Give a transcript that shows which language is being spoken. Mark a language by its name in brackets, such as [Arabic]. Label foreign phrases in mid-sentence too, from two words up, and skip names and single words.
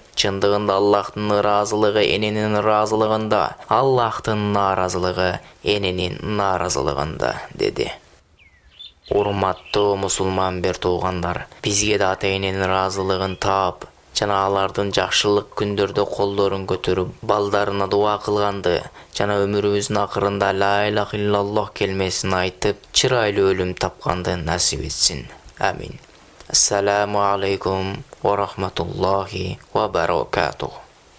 [Kyrgyz] Чындыгында Аллахтын ыраазылыгы эненин ыраазылыгында, Аллахтын нааразылыгы эненин нааразылыгында деди. Урматтуу мусулман бер туугандар, бизге да ата-эненин ыраазылыгын таап, жана алардын жакшылык күндөрдө колдорун көтөрүп балдарына дуа кылганды жана өмүрүбүздүн акырында [Arabic] لا إله إلا الله [Kyrgyz] келмесин айтып чырайлуу өлүм тапканды насип этсин. Амин. [Arabic] السلام عليكم ورحمة الله وبركاته.